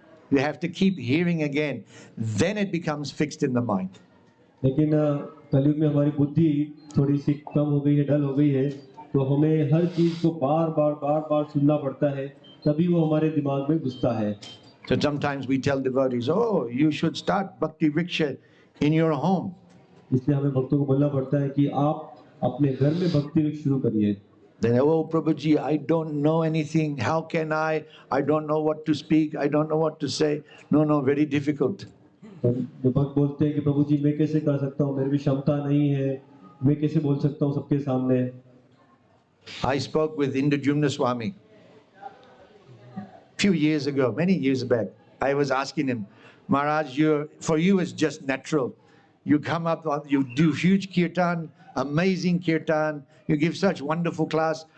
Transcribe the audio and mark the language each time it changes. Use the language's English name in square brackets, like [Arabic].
[English] You have to keep hearing again, then it becomes fixed in the mind. [Hindi] लेकिन कलयुग में हमारी बुद्धि थोड़ी सी कम हो गई है डल हो गई है तो हमें हर चीज को बार बार सुनना पड़ता है तभी वो हमारे दिमाग में घुसता है. [English] So sometimes we tell devotees, oh, you should start Bhakti Vriksha in your home. [Hindi] इसलिए हमें भक्तों को बोलना पड़ता है कि आप अपने घर में भक्ति वृक्ष शुरू करिए. [English] Then, oh, Prabhuji, I don't know anything. How can I? I don't know what to speak. I don't know what to say. No, very difficult. [Hindi] जो भक्त बोलते हैं कि प्रभु जी मैं कैसे कर सकता हूँ मेरी भी क्षमता नहीं है मैं कैसे बोल सकता हूँ सबके सामने. [English] I spoke with Indra Swami few years ago, many years back. I was asking him, Maharaj, for you it's just natural. You come up, you do huge kirtan, amazing kirtan, you give such wonderful class.